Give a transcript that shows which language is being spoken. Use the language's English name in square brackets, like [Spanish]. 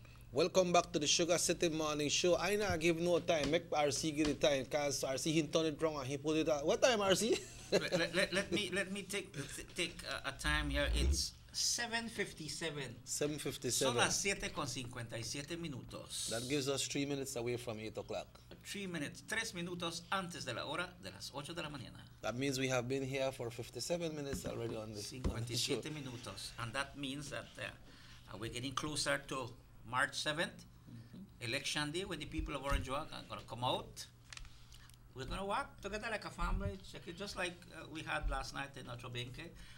[English] Welcome back to the Sugar City Morning Show. I not give no time. Make RC give the time because RC he turn it wrong and he put it out. What time, RC? let me take a time here. It's 7:57. 7:57. [Spanish] Son las 7:57 minutos. [English] That gives us 3 minutes away from 8 o'clock. 3 minutes, [Spanish] 3 minutos antes de la hora de las 8 de la mañana. [English] That means we have been here for 57 minutes already on the show. [Spanish] 57 minutos. [English] And that means that we're getting closer to March 7th, election day, when the people of Orange Walk are going to come out. We're going to work together like a family, check it just like we had last night in Notre Benque.